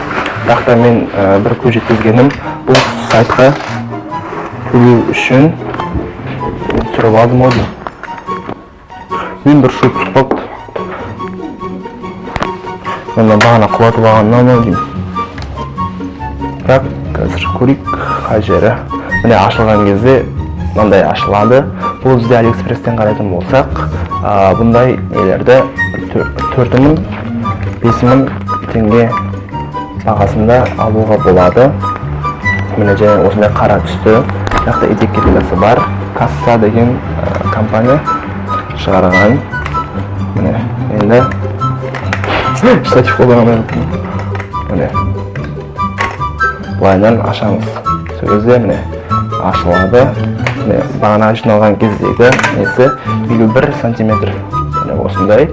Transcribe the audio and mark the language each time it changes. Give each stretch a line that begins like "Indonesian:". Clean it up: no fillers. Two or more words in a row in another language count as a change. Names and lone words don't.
Kazakh: Бірақ та мен бір көз жеткізгенім, бұл сайтқа кіру үшін түсіріп алдым оны. Мен бір шут сұқпапты. Мен бағана құлатып алғаннан деймін. Бірақ қазір көрейік қай жері. Міне ашылған кезде мындай ашылады.
Kyrgyz: Бул бизде AliExpress'тен карайтын болсак, мындай нелерде 4000 5000 теңге багасында алууга болот. Мына жана осындай кара түстө, жакта этикеткасы бар. Касса деген компания чыгарган.
Kazakh: Мына енді штатив қолданамын. Міне былайдан ашамыз. Сол кезде міне ашылады. Міне бағана жиналған кездегі несі 51 сантиметр. Міне осындай.